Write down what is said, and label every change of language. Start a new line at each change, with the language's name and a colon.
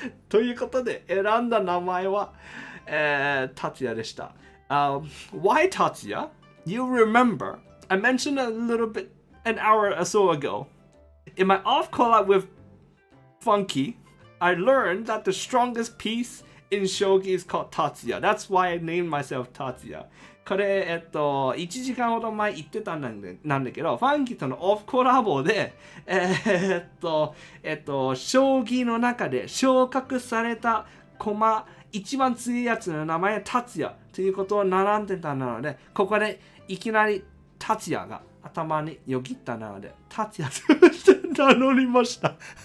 Japanese: ということで、選んだ名前は、達也でした。
English: Why Tatsuya? You remember, I mentioned a little bit an hour or so ago. In my off collab with Funky, I learned that the strongest piece in shogi is called Tatsuya. That's why I named myself Tatsuya.
Japanese: これ、1時間ほど前言ってたんだけど、ファンキーとのオフコラボで、将棋の中で昇格された駒、一番強いやつの名前は達也ということを並んでたので、ここでいきなり達也が頭によぎったので、達也として名乗りました。